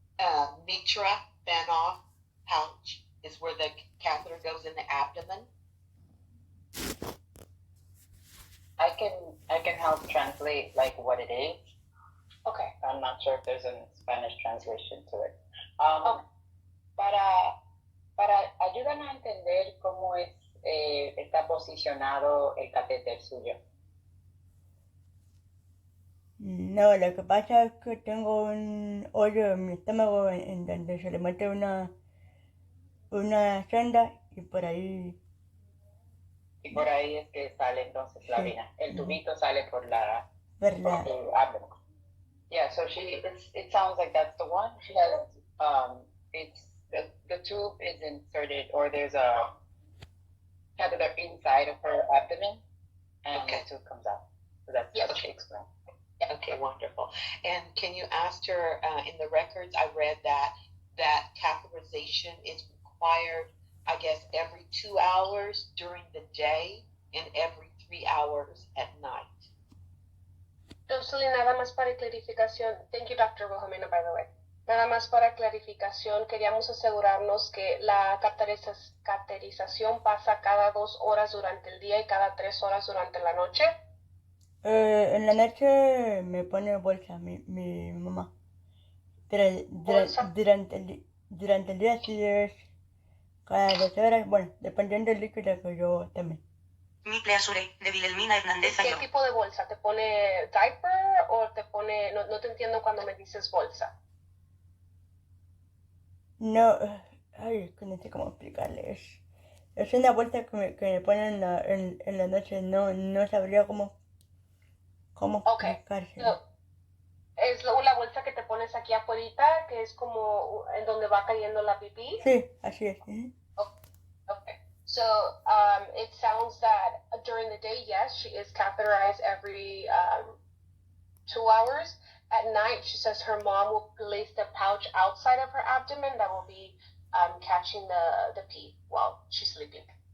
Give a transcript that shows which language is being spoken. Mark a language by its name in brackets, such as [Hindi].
[English] Mitrofanoff pouch is where the catheter goes in the abdomen. I can help translate like what it is. Okay. not sure if there's a Spanish translation to it. [Spanish] Para ayúdanos a entender cómo está posicionado el catéter suyo. No, lo que pasa es que tengo un hoyo en mi estómago en donde se le mete una sonda y por ahí... Y por ahí es que sale entonces la Sí. orina. El tubito sale por la... por por la... tu abdomen. [English] Yeah, so it sounds like that's the one. She has, it's, the tube is inserted, or there's a catheter inside of her abdomen, and the tube comes out. So that's what she explained. Yeah. Okay, wonderful. And can you ask her, in the records, I read that catheterization is required, I guess, every 2 hours during the day and every 3 hours at night. [Spanish] Jocelyn, nada más para clarificación. [English] Thank you, Dr. Wilhelmina, by the way. [Spanish] Nada más para clarificación, queríamos asegurarnos que la caterización pasa cada 2 horas durante el día y cada 3 horas durante la noche. En la noche me pone bolsa mi mamá. Pero durante el día sí es cada 2 horas, bueno, dependiendo del líquido que yo tome. Miple Asure, de Vilhelmina Hernández ¿Qué Ayo. tipo de bolsa? ¿Te pone diaper o te pone... No te entiendo cuando me dices bolsa. No, ay, es que no sé cómo explicarle. Es una bolsa que me ponen en la noche, no sabría cómo explicarse. So, es la bolsa que te pones aquí afuera, que es como en donde va cayendo la pipí. Sí, así es. [English] Okay. So it sounds that during the day, yes, she is catheterized every 2 hours. At night, she says her mom will place the pouch outside of her abdomen that will be catching the pee while she's sleeping.